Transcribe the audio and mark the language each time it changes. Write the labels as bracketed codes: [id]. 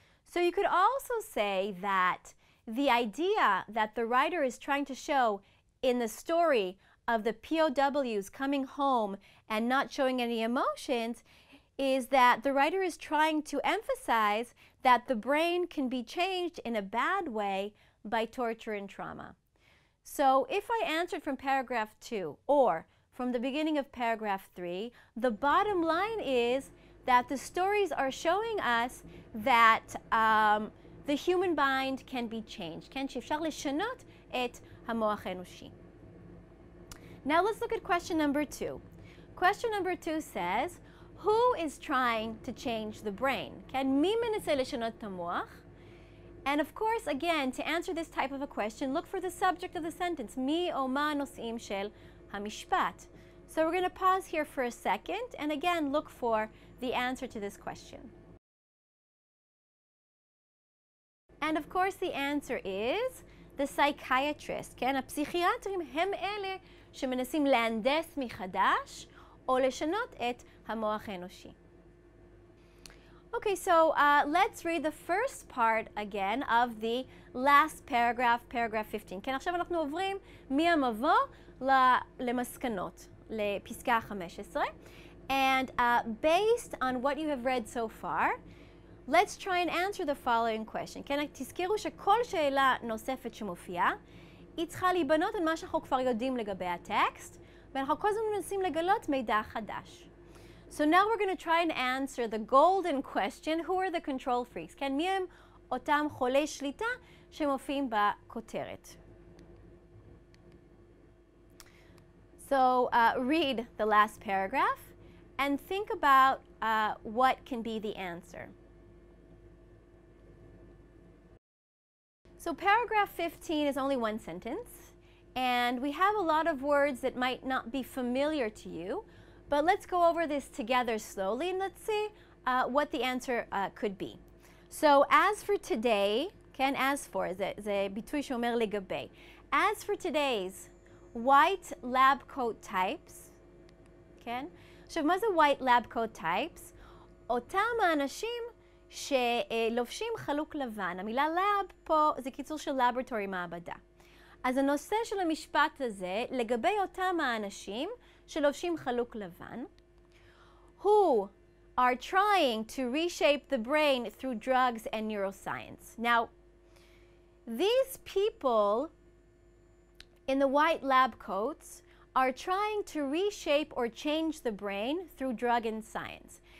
[en] So you could also say that the idea that the writer is trying to show in the story of the POWs coming home and not showing any emotions is that the writer is trying to emphasize that the brain can be changed in a bad way by torture and trauma. So if I answered from paragraph 2 or from the beginning of paragraph 3, the bottom line is that the stories are showing us that the human mind can be changed. [he] כן, שאפשר לשנות את המוח האנושי. [en] Now let's look at question number 2. Question number 2 says, who is trying to change the brain? [he] כן, מי מנסה לשנות את המוח? [en] And of course, again, to answer this type of a question, look for the subject of the sentence. [he] מי או מה הנושאים של המשפט. [en] So we're going to pause here for a second and again look for the answer to this question. And of course the answer is the psychiatrist. [he] כן? הפסיכיאטרים הם אלה שמנסים להנדס מחדש או לשנות את המוח האנושי. [en] Okay, so let's read the first part again of the last paragraph, paragraph 15. [he] כן, עכשיו אנחנו עוברים מהמבוא למסקנות, לפסקה 15. [en] And based on what you have read so far, let's try and answer the following question. [he] כן, תזכרו שכל שאלה נוספת שמופיעה, היא צריכה להיבנות על מה שאנחנו כבר יודעים לגבי הטקסט, ואנחנו כל הזמן מנסים לגלות מידע חדש. [en] So now we're going to try and answer the golden question, who are the control freaks? [he] כן, מי הם אותם חולי שליטה שמופיעים בכותרת? [en] So read the last paragraph and think about what can be the answer. So paragraph 15 is only one sentence, and we have a lot of words that might not be familiar to you, but let's go over this together slowly and let's see what the answer could be. So as for today, כן, as for, [he] זה ביטוי שאומר לגבי. [en] As for today's white lab coat types, כן? [he] עכשיו, מה זה [en] white lab coat types? [he] אותם האנשים שלובשים חלוק לבן. המילה lab פה זה קיצור של laboratory, מעבדה. אז הנושא של המשפט הזה לגבי אותם האנשים שלובשים חלוק לבן, [en] who are trying to reshape the brain through drugs and neuroscience. Now, these people in the white lab coats are trying to reshape or change the brain through drug and science.